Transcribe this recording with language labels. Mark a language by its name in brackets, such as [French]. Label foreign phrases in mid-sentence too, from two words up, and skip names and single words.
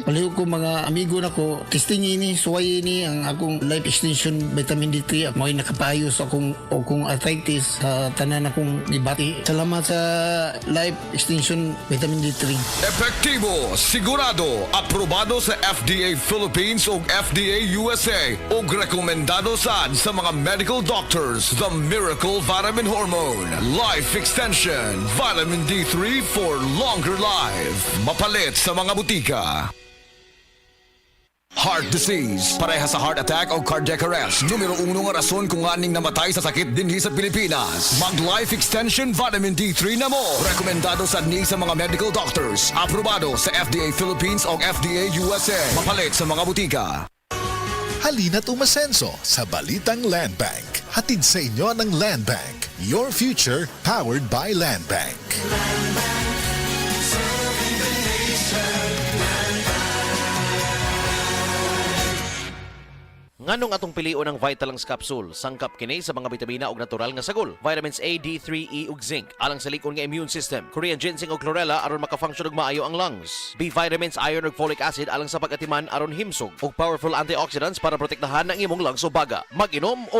[Cebuano] Palihog ko mga amigo nako, testing ini, suway ini ang akong life extension vitamin D3 at mo'y nakapayo sa akong arthritis sa tanan akong ibati. Salamat sa life extension vitamin D3. Epektibo, sigurado, aprobado sa FDA Philippines ug FDA USA ug rekomendado sad sa mga [English] medical doctors. The Miracle Vitamin Hormone Life Extension Vitamin D3 for longer life. [Cebuano] Mapalit sa mga butika. [English] Heart disease, [Cebuano] pareha sa [English] heart attack o cardiac arrest. [Cebuano] Numero 1 nga rason kung aning namatay sa sakit dinhi sa Pilipinas. Mag Life Extension Vitamin D3 na mo. Rekomendado sa sa mga [English] medical doctors. [Cebuano] Aprobado sa FDA Philippines o FDA USA. Mapalit sa mga butika. [Filipino] Halina't umasenso sa Balitang Land Bank. Hatid sa inyo ng Land Bank. [English] Your future powered by Land Bank. [Cebuano] Nganong atong pilion ng Vitalance Capsule, sangkap kini sa mga bitamina ug natural nga sagol, [English] vitamins A, D3, E [Cebuano] ug zinc, alang sa likon nga [English] immune system, Korean ginseng [Cebuano] ug chlorella aron maka-function ug maayo ang lungs, [English] B vitamins, [Cebuano] iron ug [English] folic acid [Cebuano] alang sa pag-atiman aron himsog, ug [English] powerful antioxidants [Cebuano] para protektahan ang imong lungs o baga.